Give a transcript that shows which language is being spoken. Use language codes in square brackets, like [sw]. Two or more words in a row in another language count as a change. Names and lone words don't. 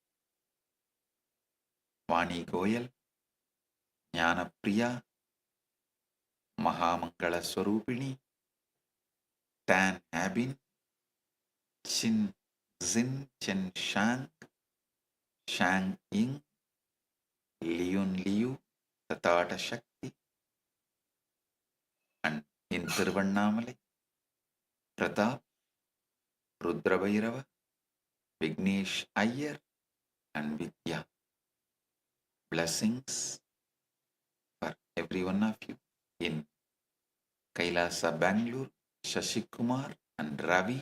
[en] Vani Goyal, Jnana Priya, Mahamangala Swarupini, Tan Habin, Chin Zin Chen Shang, Shang Ying, Leon Liu, Tatata Shakti, and in Tiruvannamalai, Pratap, Rudra Bhairava, Vignesh Iyer, and Vidya. Blessings for every one of you in Kailasa, Bangalore, Shashikumar and Ravi.